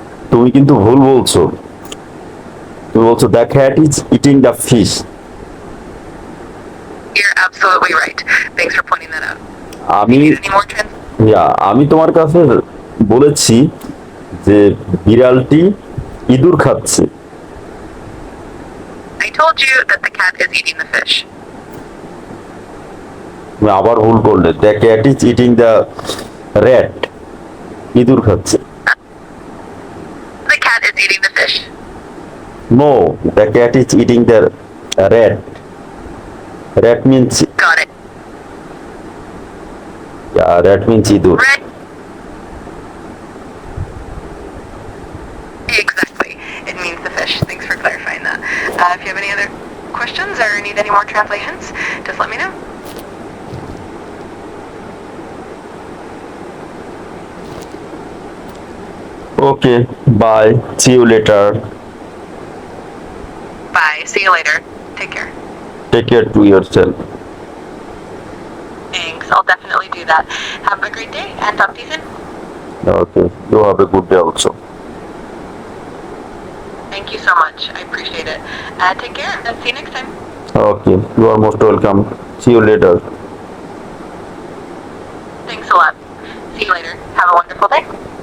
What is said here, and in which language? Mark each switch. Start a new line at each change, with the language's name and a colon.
Bangla: তুমি কিন্তু ভুল বলছো, তুমি বলছো
English: The cat is eating the fish. You're absolutely right. Thanks for pointing that out.
Bangla: আমি
English: Any more trends?
Bangla: আমি তোমার কাছে বলেছি যে বিড়ালটি ইঁদুর খাচ্ছে।
English: I told you that the cat is eating the fish.
Bangla: তুমি আবার ভুল করলে,
English: the cat is eating the rat,
Bangla: ইঁদুর খাচ্ছে।
English: The cat is eating the fish. No, the cat is eating the rat. Rat means Got it. Rat means ইঁদুর। Red. Exactly. It means the fish. Thanks for clarifying that. If you have any other questions or need any more translations, just let me know. Okay, bye, see you later. Bye. See you later. Take care. Take care to yourself. Thanks. I'll definitely do that. Have a great day and talk to you soon. Okay, you have a good day also. Thank you so much. I appreciate it. Take care and see you next time. Okay, you are most welcome, see you later. Thanks a lot. See you later. Have a wonderful day.